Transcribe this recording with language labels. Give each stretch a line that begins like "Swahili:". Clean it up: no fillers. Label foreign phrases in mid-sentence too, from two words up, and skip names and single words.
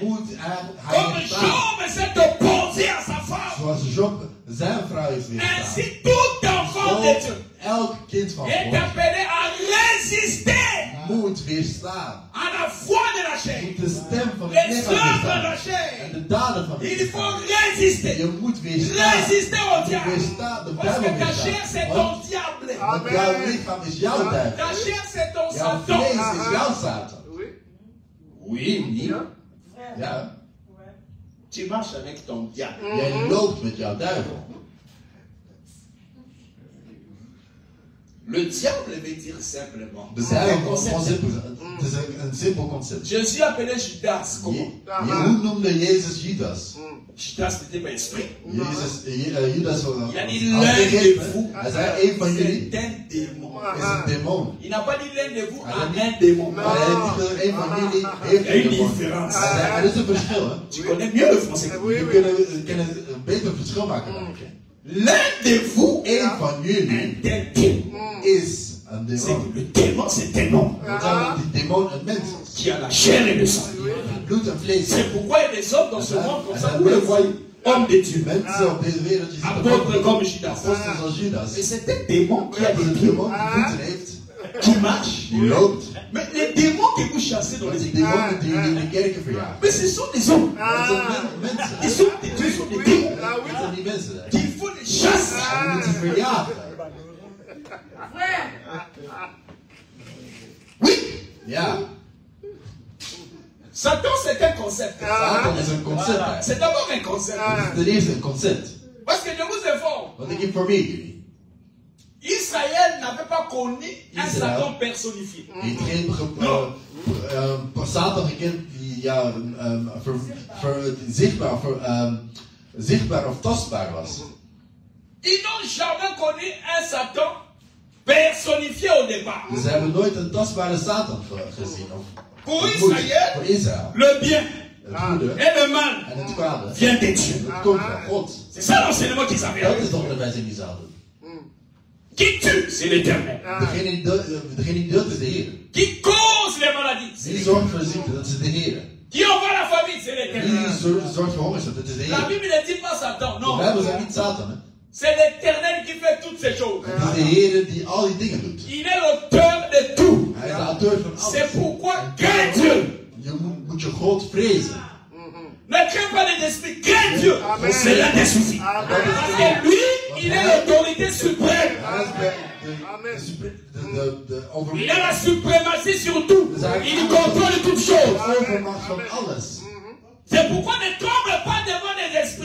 French: Comme Job s'est opposé à sa femme. Ainsi tout enfant de Dieu est appelé à résister à la voix de la chair. Les œuvres de la chair. Il faut résister.
Dutch: moet weerstaan.
French: Résister au
Dutch: Je
French: diable.
Dutch: moet weerstaan, de
French: Parce
Dutch: duivel
French: que ta chair, c'est
Dutch: weerstaan.
French: ton diable.
Dutch: Want jouw lichaam is jouw
French: Ta
Dutch: duivel.
French: chair, c'est ton
Dutch: Jouw Satan. vlees is jouw Satan.
French: Oui, oui.
Dutch: Ja.
French: Tu marches avec ton diable.
Dutch: Jij loopt met jouw duivel.
French: Le diable veut dire simplement.
Dutch: De duivel is gewoon simpel. Het is een simpel concept.
French: Jésus appelait Judas comment?
Dutch: Hoe noemde Jezus Judas?
French: Judas n'était pas esprit.
Dutch: Judas was
French: Il a dit l'un de vous,
Dutch: Hij zei, een van jullie
French: c'est un démon.
Dutch: is een demon.
French: Il n'a pas dit l'un de vous a un démon.
Dutch: Maar hij heeft niet gezegd, een van jullie heeft
French: Il y a
Dutch: een
French: une
Dutch: demon.
French: différence.
Dutch: Hij zei, er is een verschil, hè.
French: Tu connais mieux le français.
Dutch: We kunnen een beter verschil maken dan ik.
French: L'un de vous
Dutch: Een van jullie
French: un tel démon.
Dutch: is een
French: C'est
Dutch: demon.
French: que le démon, c'est un homme
Dutch: Dat zou die demon een mens is.
French: qui a la chair et le sang.
Dutch: Bloed en vlees.
French: C'est pourquoi il y a des hommes dans ce monde comme ça, vous les voyez, hommes de Dieu,
Dutch: Mensen op deze wereld die
French: apôtres comme Judas.
Dutch: apostels als Judas.
French: Mais c'est un démon qui a
Dutch: Dat is
French: des
Dutch: een
French: pieds,
Dutch: demon die voeten heeft,
French: qui marche.
Dutch: die loopt.
French: Mais les démons que vous chassez dans
Dutch: Dat
French: les
Dutch: is
French: églises,
Dutch: demonen die in de kerken verjagen.
French: mais ce sont des hommes.
Dutch: Dat zijn mensen.
French: Ils sont des dieux, sont des démons.
Dutch: Dat zijn die mensen.
French: Qu'il faut les chasser.
Dutch: Je moet ze verjagen.
French: Oui.
Dutch: Ja.
French: Satan, c'est un concept.
Dutch: Satan is een concept. hè.
French: C'est d'abord un concept.
Dutch: Het is ten eerste een concept.
French: Parce que je vous informe,
Dutch: Want ik informeer jullie.
French: Israël n'avait pas connu un
Dutch: Israël.
French: Satan personnifié.
Dutch: Die heeft geen Satan gekend die ja, zichtbaar of tastbaar was.
French: Ils n'ont jamais connu un Satan personnifié au départ.
Dutch: Dus ze hebben nooit een tastbare Satan gezien. Of
French: Pour
Dutch: ontmoet.
French: Israël,
Dutch: Voor Israël.
French: le bien
Dutch: Het goede
French: et le mal
Dutch: en het kwade.
French: vient de Dieu.
Dutch: Het komt van God.
French: C'est ça l'enseignement qu'ils
Dutch: Dat
French: avaient.
Dutch: is toch de wijze die ze hadden.
French: Qui tue, c'est l'éternel.
Dutch: Degene die dood is de Heer.
French: Qui cause les maladies, c'est
Dutch: Die
French: l'éternel.
Dutch: zorgt voor de ziekte, dat is de Heer.
French: Qui envoie la famille, c'est l'éternel.
Dutch: Die zorgt voor hongerschap, dat is de
French: La
Dutch: Heer.
French: Bible ne dit pas Satan,
Dutch: De
French: non.
Dutch: Bijbel zegt niet Satan, hè.
French: C'est l'éternel qui fait toutes ces choses.
Dutch: Het is de Heer die al die dingen doet.
French: Il est l'auteur de tout.
Dutch: Hij is de auteur van
French: C'est
Dutch: alles.
French: pourquoi crains Dieu.
Dutch: Je moet je God vrezen.
French: Ne crains pas les esprits, crains Dieu. C'est l'un des soucis. Parce que lui, il est l'autorité suprême.
Dutch: Hij is de
French: Il a la suprématie sur tout. Il contrôle toutes choses.
Dutch: overmacht van alles.
French: C'est pourquoi ne tremble pas devant les esprits.